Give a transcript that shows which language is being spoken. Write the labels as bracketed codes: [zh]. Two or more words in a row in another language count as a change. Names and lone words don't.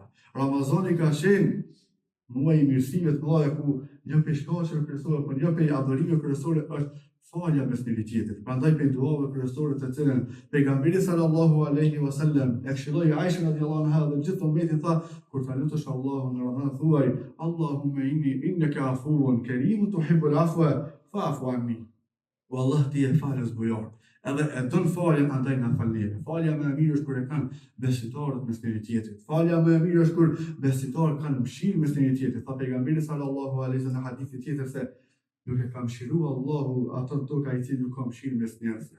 [sq] Ramazani ka qenë muaj i mirësive të mëdha ku një prej shkaqeve kryesore, por një prej adhurimeve kryesore është falja mes njëri tjetrit. Prandaj për duave kryesore të cilën pejgamberi [ar] صلى الله عليه وسلم [sq] e këshilloi Aisha [ar] رضي الله عنها [sq] dhe gjithë ummetin tha kur ta lutesh Allahun në Ramazan thuaj [ar] اللهم إنك عفو كريم تحب العفو فاعف عني. [sq] Wallah ti e falës bujor. Edhe e don faljen andaj na falni. Falja më e mirë është kur e kanë besimtarët mes njëri tjetrit. Falja më e mirë është kur besimtarët kanë mëshirë mes njëri tjetrit. Tha pejgamberi [ar] صلى الله عليه وسلم [sq] në hadithin tjetër se nuk e ka mëshiru Allahu ato toka i cili nuk ka mëshirë mes njerëzve.